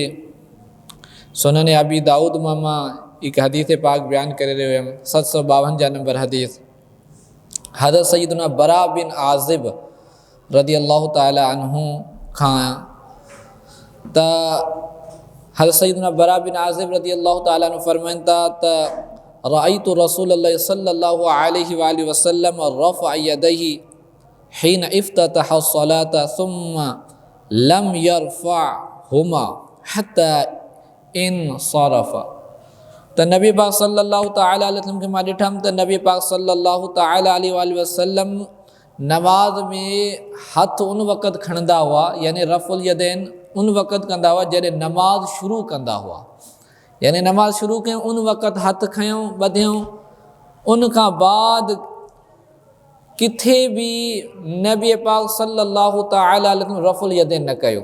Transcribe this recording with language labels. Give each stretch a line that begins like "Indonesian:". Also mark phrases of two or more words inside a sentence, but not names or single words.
Sindhi: सुनन अबी दाऊद मां हिकु हदीस पाक बयानु करे रहियो हुयमि, 752 नंबर हदीस। हज़रत सय्यदना बरा बिन आज़िब
Arabic: رضي الله تعالى عنه
Sindhi: खां त हज़रत सय्यदना बरा बिन आज़िब
Arabic: رضي الله تعالى عنه
Sindhi: फरमाइनि था त
Arabic: رأيت رسول الله صلى الله عليه وسلم رفع يديه حين افتتح الصلاة ثم لم يرفعهما حتى انصرف.
Sindhi: त नबी पाक
Arabic: صلى الله تعالى عليه وسلم
Sindhi: खे मां ॾिठमि त नबी पाक
Arabic: صلى الله تعالى عليه وسلم
Sindhi: नमाज में हथ उन वक़्त खणंदा हुआ, यानी
Arabic: رفع اليدين
Sindhi: उन वक़्त कंदा हुआ जॾहिं नमाज शुरू कंदा हुआ। यानी नमाज शुरू कयूं उन वक़्त हथ खयूं ॿधियूं, उन खां बाद किथे बि नबी पाक
Arabic: صلى الله تعالى عليه وسلم رفع اليدين
Sindhi: न कयो।